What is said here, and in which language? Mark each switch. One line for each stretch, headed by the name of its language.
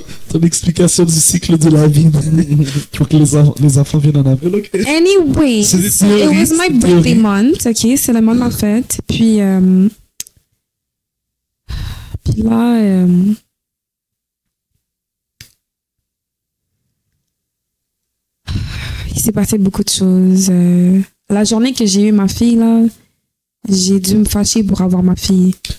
French: Ton explication du cycle de la vie pour que les enfants viennent en avril, ok?
English: Anyway, it was my birthday month, ok?
French: C'est le mois de ma fête. Puis là, il s'est passé beaucoup de choses. La journée que j'ai eu ma fille, là, j'ai dû me fâcher pour avoir ma fille.